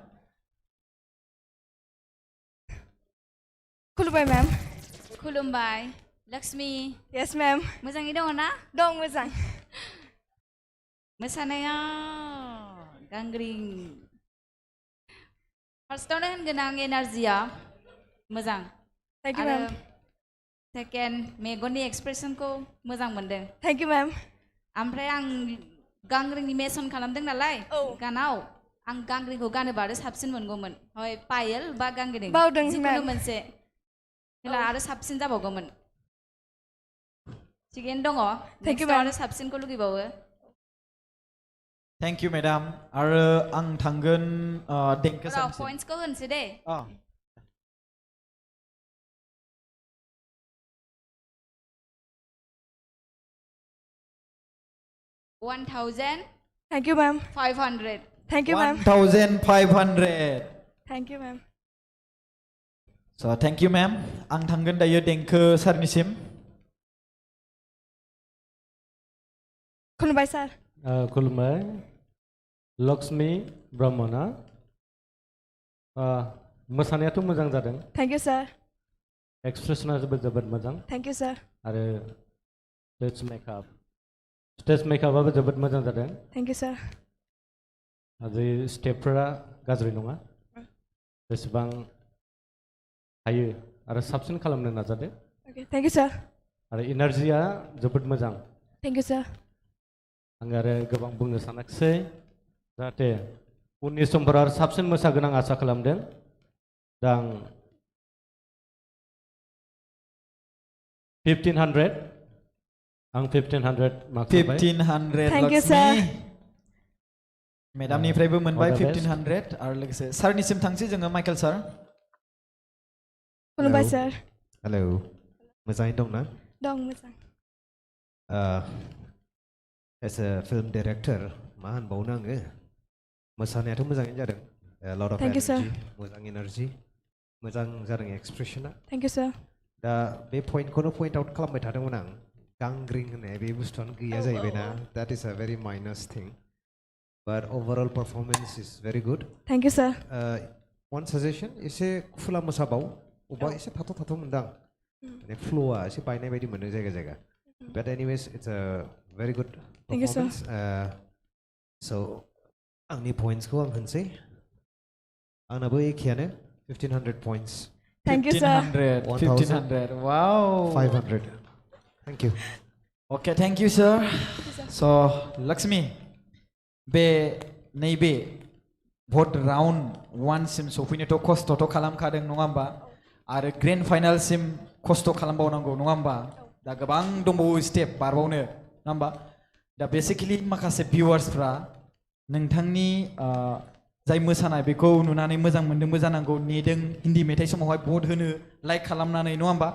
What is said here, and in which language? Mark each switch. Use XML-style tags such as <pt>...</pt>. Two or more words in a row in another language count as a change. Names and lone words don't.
<brx>खुलुमबाय मैम. खुलुमबाय लक्ष्मी.</brx> <en>Yes मैम.</en> <brx>मोजाङै दङ ना? दं मोजां. मोसानाया गांग्रिं. फार्स्टआवनो होनगोन आं एनार्जिया मोजां.</brx> <en>Thank you</en> <brx>आरो मैम. सेकेन्ड मेगननि एक्सप्रेसनखौ मोजां मोनदों.</brx> <en>Thank you मैम.</en> <brx>ओमफ्राय आं गांग्रिंनि मेसन खालामदों नालाय गानाव आं गांग्रिंखौ गानोबा आरो साबसिन मोनगौमोन. हय पायल बा गांग्रिं बावदों जिखुनु मैम. मोनसे होला आरो साबसिन जाबावगौमोन. थिगैनो दङ.</brx> <en>Thank you</en> <brx>नेक्स्टआव मैम. आरो साबसिनखौ लुगैबावो.</brx> <en>Thank you मेडाम.</en> <brx>आरो आं थांगोन देंखो र' साननिसिम. पइन्ट्सखौ होनसै दे. $1,500.</brx> <en>Thank you मैम. Thank you मैम. 1,500. Thank you मैम. So thank you ma'am.</en> <brx>आं थांगोन दायो देंखो सारनिसिम. खुलुमबाय सार. खुलुमबाय. लक्ष्मी ब्रह्मना. मोसानायाथ' मोजां जादों.</brx> <en>Thank you sir.</en> <brx>एक्सप्रेसना जोबोद मोजां.</brx> <en>Thank you sir.</en> <brx>आरो स्टेज मेकआपआबो जोबोद मोजां जादों.</brx> <en>Thank you sir.</en> <brx>आरो स्टेपफोरा गाज्रि नङा. जेसेबां हायो आरो साबसिन खालामनो नाजादो.</brx> <en>Okay, thank you sir.</en> <brx>आरो एनार्जिया जोबोद मोजां.</brx> <en>Thank you sir.</en> <brx>आं आरो गोबां बुंनो सानाखिसै जाहाथे उननि समफोराव आरो साबसिन मोसागोन आं आसा खालामदों. दा आं 1500 मार्क्स मोनबाय.</brx> <en>1500 Thank you, लक्ष्मी. sir.</en> <brx>मेडामनिफ्रायबो मोनबाय</brx> <en>all the best.</en> <brx>1500 आरो लोगोसे सारनिसिम थांसै जोङो माइकेल सार. खुलुमबाय sir. हेलौ मोजाङै दंना? दं मोजां.</brx> <en>as a film director</en> <brx>मा होनबावनो आङो मोसानायाथ' मोजाङैनो जादों.</brx> <en>lot of Thank you, sir.</en> <brx>मोजां एनार्जि मोजां जादों एक्सप्रेसना.</brx> <en>Thank you sir.</en> <brx>दा बे पइन्टखौनो</brx> <en>point out</en> <brx>खालामबाय थादोंमोन आं. गांग्रिं होननाय बे बुस्थुआनो गैया जाहैबायना.</brx> <en>that is a very minus thing. but overall performance is very good.</en> <brx>Thank you sir.</brx> <en>one suggestion</en> <brx>एसे खुला मोसाबाव. अबा एसे थाथ' मोनदां. माने फ्ल'आ एसे बायनाय बायदि मोनो जायगा.</brx> <en>but anyways it's a very good Thank you, sir. परफर्मेन्स.</en> <brx>स' आंनि पइन्ट्सखौ आं होनसै. आंनाबो एखेयानो 1500 पइन्ट्स.</brx> <en>Thank you sir. 1500. Wow. 500. Thank you. Okay, thank you sir.</en> <brx>So लक्ष्मी बे नैबे भट राउन्ड 1 सिम सफैनोथ' खस्थ'थ' खालामखादों नङा होमबा? आरो</brx> <en>grand final</en> <brx>सिम खस्थ' खालामबावनांगौ नङा होमबा? दा गोबां दंबावो स्टेप बारबावनो नङा होमबा? दा बेसिकलि माखासे भिउवार्सफ्रा नोंथांनि जाय मोसानाय बेखौ नुनानै मोजां मोनदोंबो जानांगौ, नेदों हिन्दी मेथाइ समावहाय भट होनो लाइक खालामनानै नङा होमबा?</brx>